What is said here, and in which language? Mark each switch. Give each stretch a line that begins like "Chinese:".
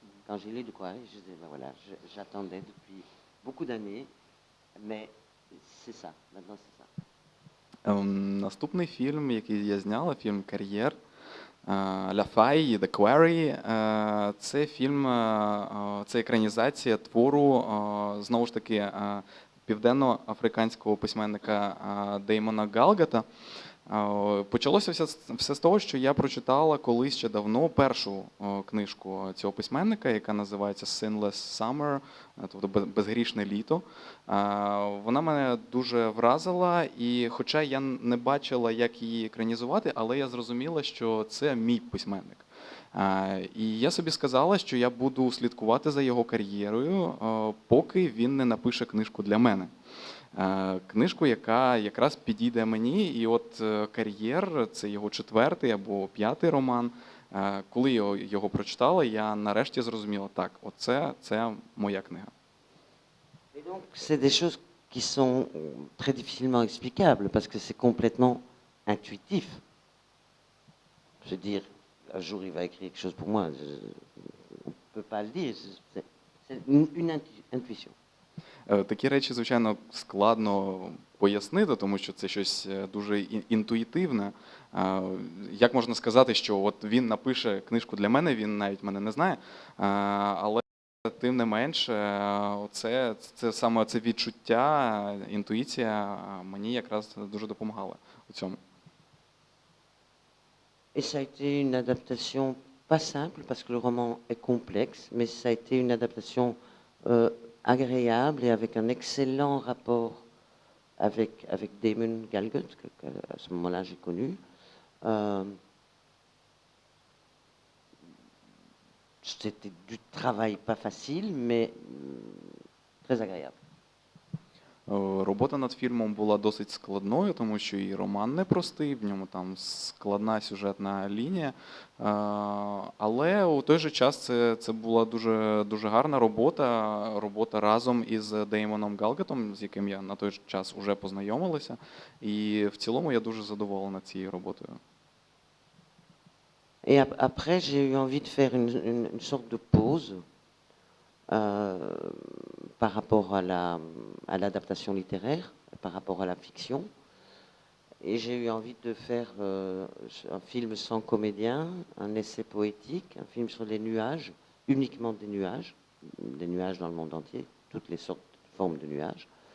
French: Quand j'ai lu The Quarry, je disais, ben voilà, j'attendais depuis beaucoup d'années, mais c'est ça, maintenant c'est ça.
Ukrainian: Наступний фільм, який я зняла, фільм «Кар'єр», «Ля Фай», «The Quarry», це фільм, це екранізація твору, знову ж таки, південно-африканського письменника Деймона Галгата. Почалося все з того, що я прочитала колись ще давно першу книжку цього письменника, яка називається «Sinless Summer», тобто «Безгрішне літо». Вона мене дуже вразила, і хоча я не бачила, як її екранізувати, але я зрозуміла, що це мій письменник. І я собі сказала, що я буду слідкувати за його кар'єрою, поки він не напише книжку для мене. Книжку, яка якраз підійде мені, і от «Кар'єр» – це його 4-й або 5-й роман. Коли я його прочитала, я нарешті зрозуміла, так, це моя книга.
French: Et donc, c'est des choses qui sont très difficilement explicables, parce que c'est complètement intuitif. Se dire, un jour il va écrire quelque chose pour moi, on ne peut pas le dire, c'est une intuition.
Ukrainian: Такі речі, звичайно, складно пояснити, тому що це щось дуже інтуїтивне. Як можна сказати, що от він напише книжку для мене, він навіть мене не знає, але тим не менше, це саме це відчуття, інтуїція мені якраз дуже допомагала у цьому.
French: Et ça a été une adaptation pas simple, parce que le roman est complexe, mais ça a été une adaptation agréable et avec un excellent rapport avec Damon Galgut, qu'à ce moment-là j'ai connu. C'était du travail pas facile, mais très agréable.
Ukrainian: Робота над фільмом була досить складною, тому що і роман непростий, в ньому там складна сюжетна лінія. Але у той же час це була дуже гарна робота разом із Деймоном Галгатом, з яким я на той час уже познайомилася. І в цілому я дуже задоволена цією роботою.
French: Et après, j'ai eu envie de faire une sorte de pause par rapport à l'adaptation littéraire, par rapport à la fiction. Et j'ai eu envie de faire un film sans comédien, un essai poétique, un film sur les nuages, uniquement des nuages dans le monde entier, toutes les sortes de formes de nuages.